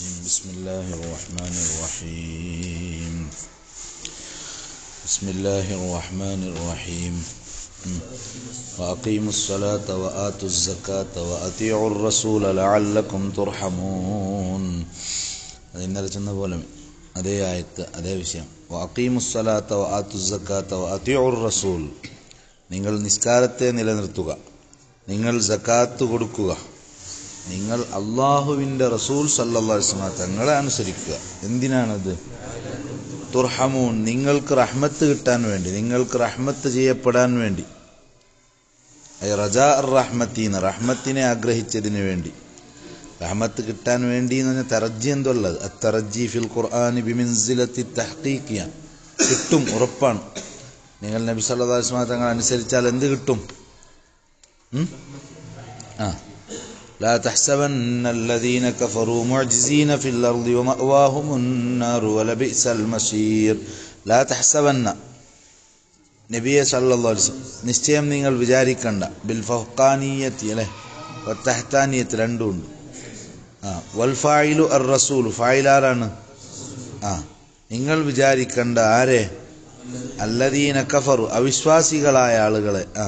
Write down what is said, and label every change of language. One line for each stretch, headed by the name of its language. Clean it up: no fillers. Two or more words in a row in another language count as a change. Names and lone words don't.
Arabic: بسم الله الرحمن الرحيم بسم الله الرحمن الرحيم وأقيموا الصلاة وآتوا الزكاة وأطيعوا الرسول لعلكم ترحمون.
Malayalam: അത് ഇന്നലെ ചെന്ന പോലെ അതേ ആയത്ത് അതേ വിഷയം.
Arabic: وأقيموا الصلاة وآتوا الزكاة وأطيعوا الرسول,
Malayalam: നിങ്ങൾ നിസ്കാരത്തെ നിലനിർത്തുക, നിങ്ങൾ സക്കാത്ത് കൊടുക്കുക, നിങ്ങൾ അള്ളാഹുവിൻ്റെ റസൂൽ
Arabic: صلى الله عليه وسلم
Malayalam: തങ്ങളെ അനുസരിക്കുക. എന്തിനാണത്? തുർഹമൂൻ, നിങ്ങൾക്ക് റഹ്മത്ത് കിട്ടാൻ വേണ്ടി, നിങ്ങൾക്ക് റഹ്മത്ത് ചെയ്യപ്പെടാൻ വേണ്ടി. റജാ റഹ്മത്തീന്ന്, റഹ്മത്തിനെ ആഗ്രഹിച്ചതിന് വേണ്ടി, റഹ്മത്ത് കിട്ടാൻ വേണ്ടി എന്ന് പറഞ്ഞാൽ തറജ്ജി എന്തുള്ളത്?
Arabic: الترجي في القرآن بمنزلة تحقيقية,
Malayalam: കിട്ടും, ഉറപ്പാണ്. നിങ്ങൾ നബി
Arabic: صلى الله عليه وسلم
Malayalam: തങ്ങൾ അനുസരിച്ചാൽ എന്ത് കിട്ടും?
Arabic: لا تحسبن الذين كفروا معجزين في الأرض ومأواهم النار ولبئس المصير. لا تحسبن,
Malayalam: നബിയെ
Arabic: صلى الله عليه وسلم,
Malayalam: നിശ്ചയം നിങ്ങൾ വിചാരിക്കണ്ട.
Arabic: بالفوقانية
Malayalam: അല്ലേ, വത്തഹ്താനിയത്ത് രണ്ടും ഉണ്ട്.
Arabic: والفاعل الرسول, ഫായിലാരാണ്?
Malayalam: നിങ്ങൾ വിചാരിക്കണ്ട ആരെ?
Arabic: الذين كفروا,
Malayalam: അവിശ്വാസികളായ ആളുകളെ.